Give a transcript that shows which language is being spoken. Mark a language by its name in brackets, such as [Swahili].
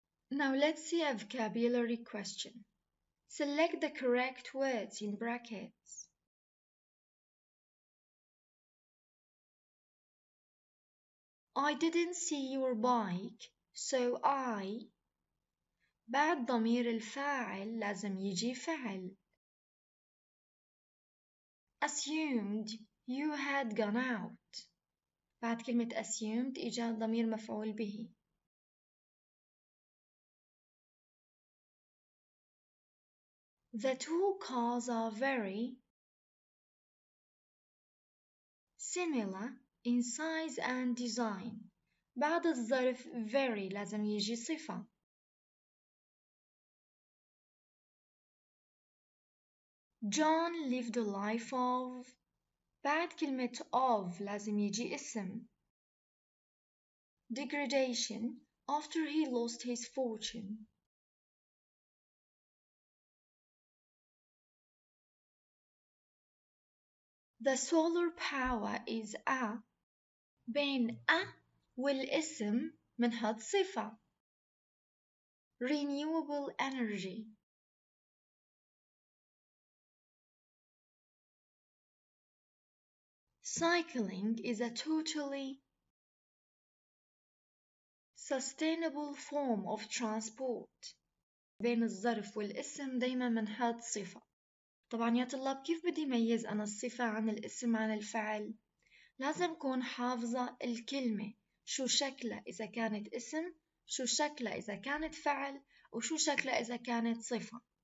[English] Now let's see a vocabulary question. Select the correct words in brackets. I didn't see your bike, so I. [Arabic] بعد ضمير الفاعل لازم يجي فعل. [English] Assumed you had gone out. [Arabic] بعد كلمة assumed إجا ضمير مفعول به. [English] The two cars are very similar in size and design. [Arabic] بعد الظرف very لازم يجي صفة. [English] John lived a life of. [Arabic] بعد كلمة of لازم يجي اسم. [English] Degradation after he lost his fortune. The solar power is a. [Arabic] بين a والاسم منحط صفة. [English] Renewable energy. Cycling is a totally sustainable form of transport. [Arabic] بين الظرف والاسم دايما منحط صفة. طبعا يا طلاب كيف بدي ميز أنا الصفة عن الاسم عن الفعل؟ لازم أكون حافظة الكلمة شو شكلها إذا كانت اسم، شو شكلها إذا كانت فعل، وشو شكلها إذا كانت صفة.